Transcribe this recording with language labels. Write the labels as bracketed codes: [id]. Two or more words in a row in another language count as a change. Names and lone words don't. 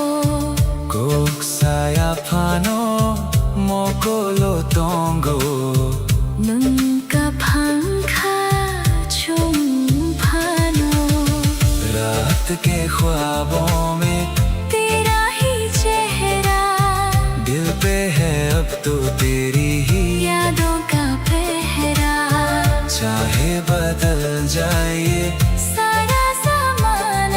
[trp] Kok saya phano mokolo tongo, Nungka phangkha chung phano. [hi] रात के ख्वाबों में तेरा ही चेहरा। दिल पे है अब तो तेरी ही यादों का पहरा। चाहे बदल जाए सारा ज़माना,